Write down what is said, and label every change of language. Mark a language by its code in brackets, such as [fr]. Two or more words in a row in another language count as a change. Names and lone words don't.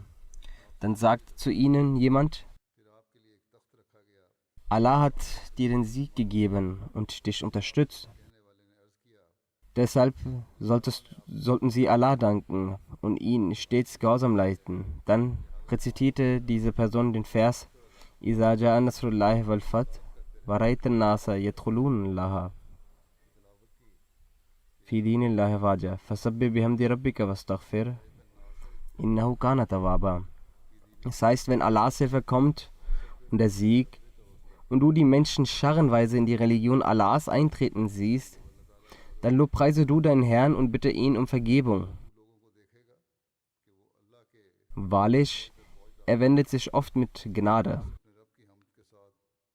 [de] Dann sagte zu ihnen jemand: Allah hat dir den Sieg gegeben und dich unterstützt. Deshalb sollten sie Allah danken und ihn stets gehorsam leiten. Dann rezitierte diese Person den Vers: [ar] إذا جاء نصر الله والفتح ورأيت الناس يدخلون لها في دين الله أفواجا فسبح بحمد ربك واستغفر إنه كان توابا. [de] Das heißt, wenn Allahs Hilfe kommt und der Sieg und du die Menschen scharrenweise in die Religion Allahs eintreten siehst, dann lobpreise du deinen Herrn und bitte ihn um Vergebung. Wahrlich, er wendet sich oft mit Gnade.